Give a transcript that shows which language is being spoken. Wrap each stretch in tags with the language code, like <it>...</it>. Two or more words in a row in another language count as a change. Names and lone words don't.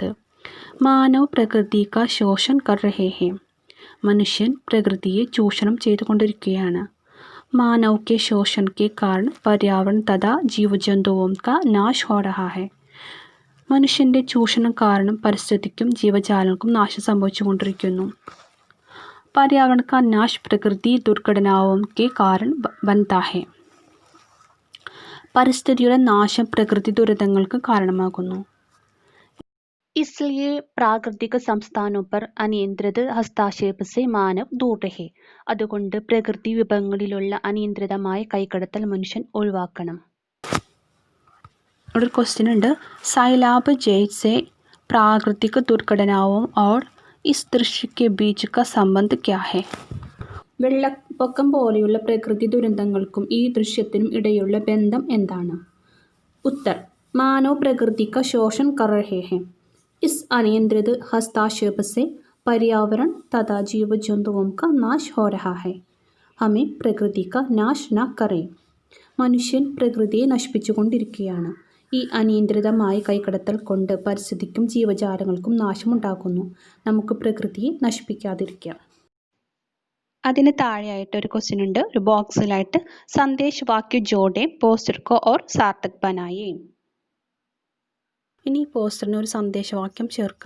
<hi>मानव प्रकृति का शोषण कर रहे है</hi> <ml>മനുഷ്യൻ പ്രകൃതിയെ ചൂഷണം ചെയ്തുകൊണ്ടിരിക്കുകയാണ്.</ml> <hi>मानव के शोषण के कारण पर्यावरण तथा जीवजंतुओं का नाश हो रहा है</hi> <ml>മനുഷ്യൻ്റെ ചൂഷണം കാരണം പരിസ്ഥിതിക്കും ജീവജാലങ്ങൾക്കും നാശം സംഭവിച്ചുകൊണ്ടിരിക്കുന്നു.</ml> <hi>पर्यावरण का नाश प्रकृति दुर्घटनाओं के कारण बनता है</hi> <ml>പരിസ്ഥിതിയുടെ നാശം പ്രകൃതി ദുരിതങ്ങൾക്ക് കാരണമാകുന്നു.</ml> <hi>इसलिए प्राकृतिक संस्थानों पर अनियंत्रित हस्तक्षेप से मानव दूर रहे</hi> <ml>അതുകൊണ്ട് പ്രകൃതി വിഭവങ്ങളിലുള്ള അനിയന്ത്രിതമായ കൈകടത്തൽ മനുഷ്യൻ ഒഴിവാക്കണം. ഒരു ക്വസ്റ്റ്യൻ ഉണ്ട്.</ml> <hi>सैलाब जैसे प्राकृतिक दुर्घटनाओं और इस दृश्य के बीच का संबंध क्या है</hi> <ml>വെള്ളപ്പൊക്കം പോലെയുള്ള പ്രകൃതി ദുരന്തങ്ങൾക്കും ഈ ദൃശ്യത്തിനും ഇടയിലുള്ള ബന്ധം എന്താണ്?</ml> <hi>उत्तर मानव प्रकृति का शोषण कर रहे हैं इस अनियंत्रित हस्तक्षेप से पर्यावरण तथा जीव जंतुओं का नाश हो रहा है हमें प्रकृति का नाश न करें</hi> <ml>മനുഷ്യൻ പ്രകൃതിയെ നശിപ്പിച്ചുകൊണ്ടിരിക്കുകയാണ്. ഈ അനിയന്ത്രിതമായ കൈകടത്തൽ കൊണ്ട് പരിസ്ഥിതിക്കും ജീവജാലങ്ങൾക്കും നാശമുണ്ടാകുന്നു. നമുക്ക് പ്രകൃതിയെ നശിപ്പിക്കാതിരിക്കാം. അതിന് താഴെയായിട്ട് ഒരു ക്വസ്റ്റ്യൻ ഉണ്ട്. ഒരു ബോക്സിലായിട്ട്</ml> <hi>संदेश वाक्य जोड़े पोस्टर को और सार्थक बनाए</hi> <ml>ഇനി പോസ്റ്ററിന് ഒരു സന്ദേശവാക്യം ചേർക്കാം.</ml>